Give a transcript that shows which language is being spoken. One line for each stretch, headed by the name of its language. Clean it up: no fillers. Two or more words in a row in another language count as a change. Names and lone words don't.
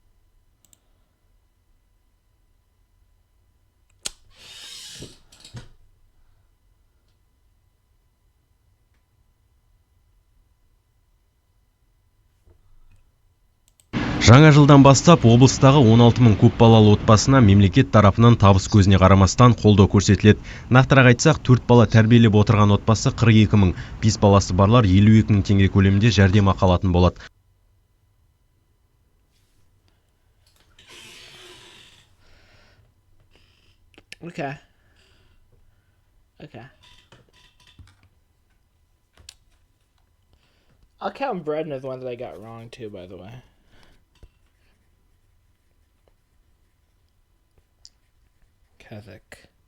Kazakh: Жаңа жылдан бастап облыстағы 16 мың көпбалалы отбасына мемлекет тарапынан табыс көзіне қарамастан қолдау көрсетіледі. Нақтырақ айтсақ, 4 бала тәрбиелеп отырған отбасы 42 мың, 5 баласы барлар 52 мың теңге көлемінде жәрдемақы алатын болады.
English: Okay. Okay. I'll count Breton as one that I got wrong too, by the way. Kazakh.